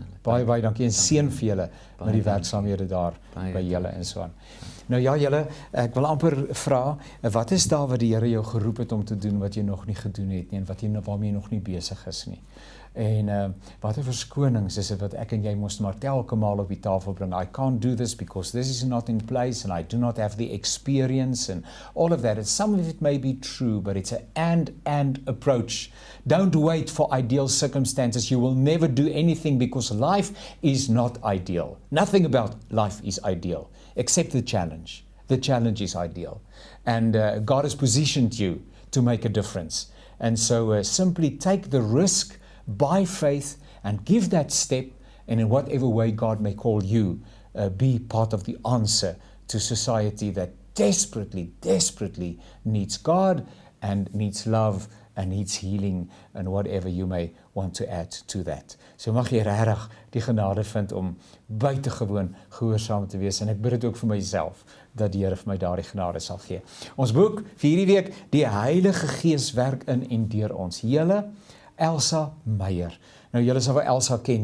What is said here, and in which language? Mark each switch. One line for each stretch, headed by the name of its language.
Afrikaans: Baie dankie en seën vir julle met die werksaamhede daar by julle en so aan. Nou ja, julle, ek wil amper vra, wat is daar wat die Here jou geroep het om te doen wat jy nog nie gedoen het nie en waarmee jy nog nie besig is nie? En watter verskonings is dit wat ek en jy moes maar telke maal op die tafel bring?
English: I can't do this because this is not in place and I do not have the experience and all of that. And some of it may be true, but it's an and approach. Don't wait for ideal circumstances. You will never do anything because life is not ideal. Nothing about life is ideal, except the challenge. The challenge is ideal. And God has positioned you to make a difference. And so simply take the risk by faith and give that step, and in whatever way God may call you, be part of the answer to society that desperately needs God and needs love and needs healing and whatever you may want to add to that.
Afrikaans: So mag jy regtig die genade vind om buitengewoon gehoorsaam te wees, en ek bid dit ook vir myself, dat die Here vir my daardie genade sal gee. Ons boek vir hierdie week, die Heilige Gees werk in en deur ons. Julle Elsa Meyer. Nou, julle sal wel Elsa ken.